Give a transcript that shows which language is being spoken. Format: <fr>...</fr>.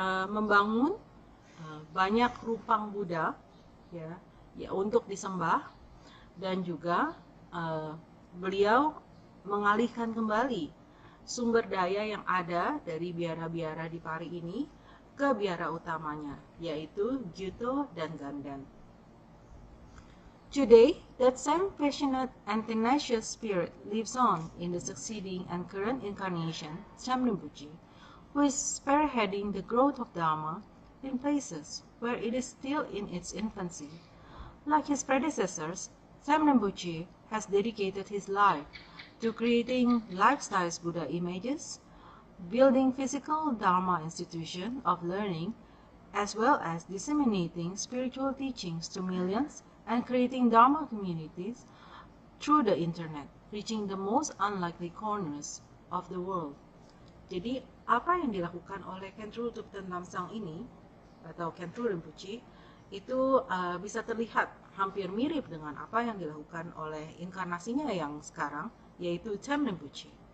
<id>membangun banyak rupang Buddha ya untuk disembah, dan juga beliau mengalihkan kembali sumber daya yang ada dari biara-biara di Pari ini ke biara utamanya, yaitu Gyuto dan Ganden.</id> <en>Today, that same passionate and tenacious spirit lives on in the succeeding and current incarnation, Samdrup Rinpoche, who is spearheading the growth of Dharma in places where it is still in its infancy. Like his predecessors, Samdrup Rinpoche has dedicated his life to creating life-size Buddha images, building physical Dharma institution of learning, as well as disseminating spiritual teachings to millions and creating Dharma communities through the internet, reaching the most unlikely corners of the world.</en> <id>Jadi, apa yang dilakukan oleh Khenpo Thupten Lamsang ini, atau Khenpo Rinpoche, itu bisa terlihat hampir mirip dengan apa yang dilakukan oleh inkarnasinya yang sekarang, yaitu Samdrup Rinpoche.</id>